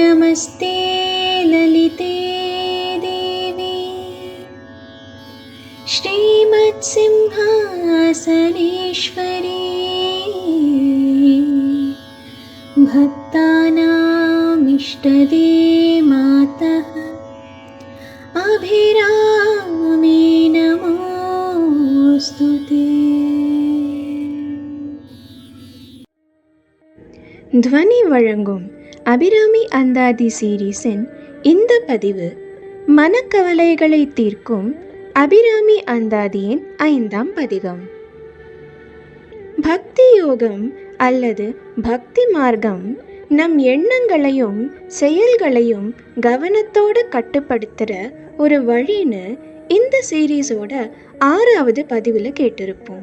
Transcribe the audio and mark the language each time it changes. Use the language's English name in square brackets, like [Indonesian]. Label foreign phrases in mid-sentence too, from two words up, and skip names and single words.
[Sanskrit] नमस्ते ललिते देवी श्रीमत्सिंहासनेश्वरी भक्तानामिष्टदे मातः अभिरामे नमोस्तुते। [Tamil] ध्वनि वழங்கும் அபிராமி அந்தாதி சீரீஸின் இந்த பதிவு மனக்கவலைகளை தீர்க்கும் அபிராமி அந்தாதியின் 5ஆம் பதிகம். பக்தி யோகம் அல்லது பக்தி மார்க்கம் நம் எண்ணங்களையும் செயல்களையும் கவனத்தோடு கட்டுப்படுத்துகிற ஒரு வழின்னு இந்த சீரீஸோட 6வது பதிவில் கேட்டிருப்போம்.